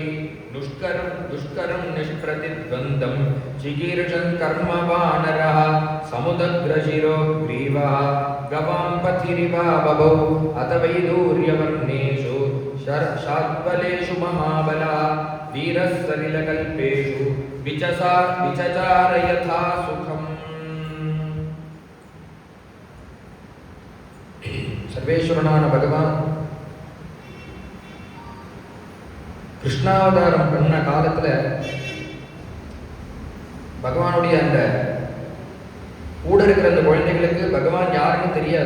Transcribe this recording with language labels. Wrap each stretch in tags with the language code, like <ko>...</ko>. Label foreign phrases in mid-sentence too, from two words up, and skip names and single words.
<sa>दुष्करं निष्प्रतिद्वन्द्वं चिकीर्षन् कर्मवानरः। समुदग्रशिरो ग्रीवः गवां पथिरिवा बभौ। अथ वैदूर्यवर्णेषु शाद्बलेषु महाबलः। वीरः सलिलकल्पेषु विचचार यथा सुखम्।</sa> <ta>சர்வேஸ்வரனான பகவான் கிருஷ்ணாவதாரம் பண்ண காலத்துல பகவானுடைய அந்த கூட இருக்கிற அந்த குழந்தைகளுக்கு பகவான் யாருன்னு தெரியாது.</ta>